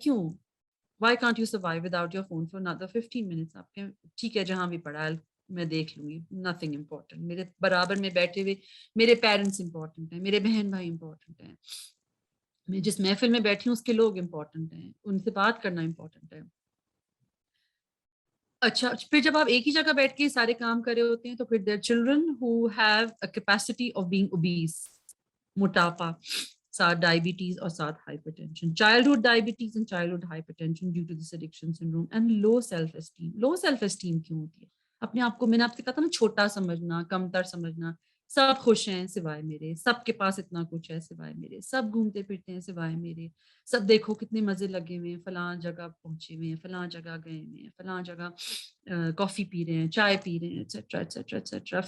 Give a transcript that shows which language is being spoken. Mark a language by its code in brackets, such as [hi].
[en] کیوں؟ Why can't you survive without your phone for another 15 minutes؟ [ur] آپ کے ٹھیک ہے جہاں بھی پڑھا ہے میں دیکھ لوں گی, [en] Nothing important. [ur] میرے برابر میں بیٹھے ہوئے میرے پیرنٹس امپورٹنٹ ہیں, میرے بہن بھائی امپورٹنٹ ہیں, میں جس محفل میں بیٹھی ہوں اس کے لوگ امپورٹنٹ ہیں, ان سے بات کرنا امپورٹنٹ ہے. اچھا پھر جب آپ ایک ہی جگہ بیٹھ کے سارے کام کر رہے ہوتے ہیں تو پھر [en] there are children who have a capacity of being obese, موٹاپا, ساتھ diabetes اور ساتھ hypertension, childhood diabetes and childhood hypertension due to this addiction syndrome, and low self esteem. [ur] low self esteem کیوں ہوتی ہے؟ اپنے آپ کو, میں نے آپ سے کہا تھا نا, چھوٹا سمجھنا, کمتر سمجھنا. سب خوش ہیں سوائے میرے, سب کے پاس اتنا کچھ ہے سوائے میرے, سب گھومتے پھرتے ہیں سوائے میرے, سب دیکھو کتنے مزے لگے ہوئے ہیں, فلاں جگہ پہنچے ہوئے ہیں, فلاں جگہ گئے ہوئے ہیں, فلاں جگہ کافی پی رہے ہیں, چائے پی رہے ہیں, ایٹسٹرا ایٹسٹرا ایٹسٹرا.